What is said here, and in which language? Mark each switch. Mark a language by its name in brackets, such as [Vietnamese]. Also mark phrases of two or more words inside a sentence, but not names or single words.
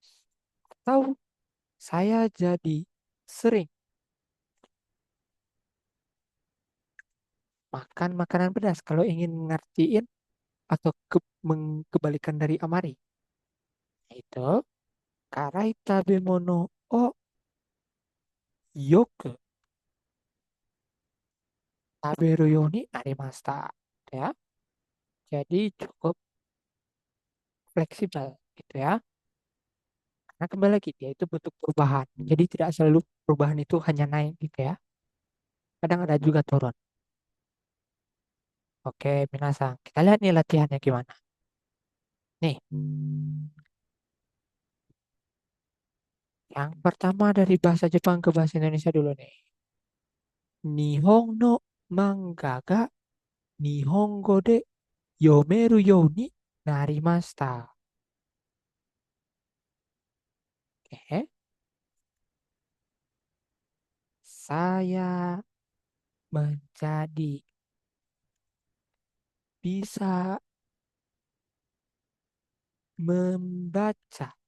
[Indonesian] Atau saya jadi sering makan makanan pedas. Kalau ingin ngertiin atau kebalikan dari amari, itu [Japanese] 辛い食べ物をよく食べるようになりました. [Indonesian] Ya, jadi cukup fleksibel gitu ya. Karena kembali lagi dia itu bentuk perubahan. Jadi tidak selalu perubahan itu hanya naik gitu ya. Kadang ada juga turun. Oke, minasang. Kita lihat nih latihannya gimana. Nih, yang pertama dari bahasa Jepang ke bahasa Indonesia dulu nih. [Japanese] 日本の漫画が日本語で読めるようになりました. [Indonesian] Oke, saya menjadi bisa membaca